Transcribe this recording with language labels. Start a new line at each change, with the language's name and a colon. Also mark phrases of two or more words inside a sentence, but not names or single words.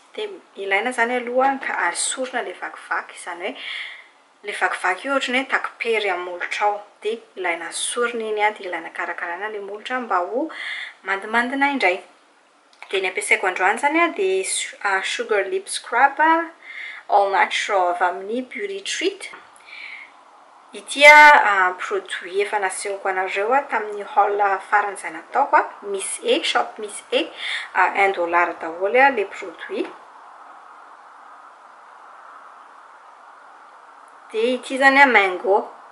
Malagasy: Dia ilaina zany aloha ka asorina ilay vakivaky izany hoe ilay vakivaky io ohatrany hoe takipery amin'ny molotra ao. Dia ilaina asorina iny dia ilaina karakaraina ilay molotra mba ho mandimandina indray. Dia ny ampiasaiko androany zany dia
English: sugar lip scrub all natural
Malagasy: avy amin'ny beauty treat. Ity produit efa nasehoko anareo tamin'ny haul farany izay nataoko misy shop misy $1 daholo ilay produit. Dia ity zany mango.